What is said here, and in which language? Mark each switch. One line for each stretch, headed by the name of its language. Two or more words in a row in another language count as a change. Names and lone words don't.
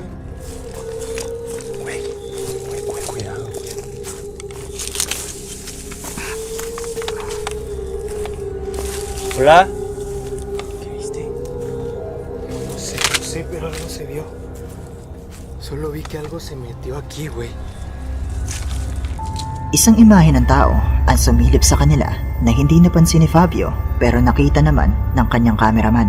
Spanish: Güey, cuidado. Hola. ¿Qué viste? No sé, pero algo se vio. Solo vi que algo se metió aquí, güey.
Filipino: Isang imahe ng tao ang sumilip sa kanila na hindi napansin ni Fabio pero nakita naman ng kanyang cameraman.